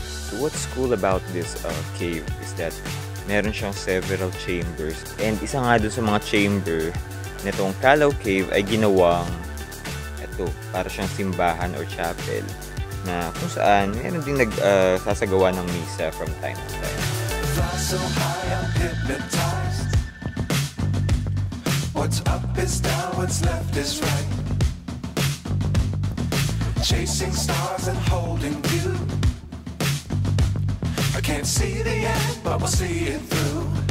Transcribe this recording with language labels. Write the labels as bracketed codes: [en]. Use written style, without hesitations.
[en] So, what's cool about this cave is that [tl] meron siyang [en] several chambers. [tl] And isa nga doon sa mga chamber nitong Calao Cave ay ginawang ito, para siyang simbahan or chapel na kung saan meron din nagsasagawa ng misa from time to time. [en] Fly so high, I'm hypnotized. What's up is down, what's left is right. Chasing stars and holding you. I can't see the end, but we'll see it through.